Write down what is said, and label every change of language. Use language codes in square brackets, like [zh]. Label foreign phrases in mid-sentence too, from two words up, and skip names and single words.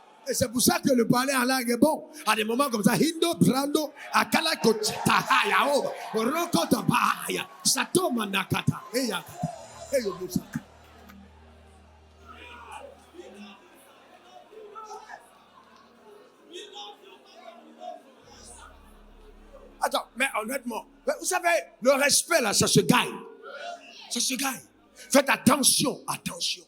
[fr] Et c'est pour ça que le parler en langue est bon. À des moments comme ça, Hindo, Brando, Akala Kochita, Hayao, Rokota Bahaya, Satoma Nakata, Eya, Eyo Musa. Attends, mais honnêtement, vous savez, le respect là, ça se gagne. Ça se gagne. Faites attention, attention.